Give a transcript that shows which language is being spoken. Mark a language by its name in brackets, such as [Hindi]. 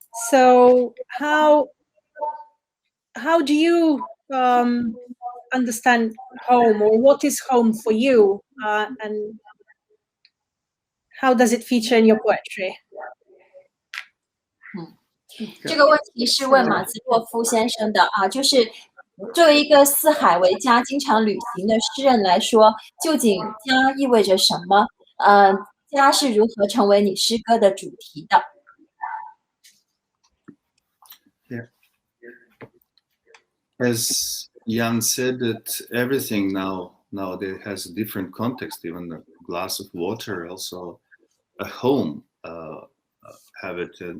[English] So how do you understand home, or what is home for you, and how does it feature in your poetry? [Chinese] 这个问题是问马兹洛夫先生的啊，就是作为一个四海为家、经常旅行的诗人来说，究竟家意味着什么？家是如何成为你诗歌的主题的？ [English] Yeah. As Jan said, that everything nowadays has a different context. Even a glass of water, also a home, have it.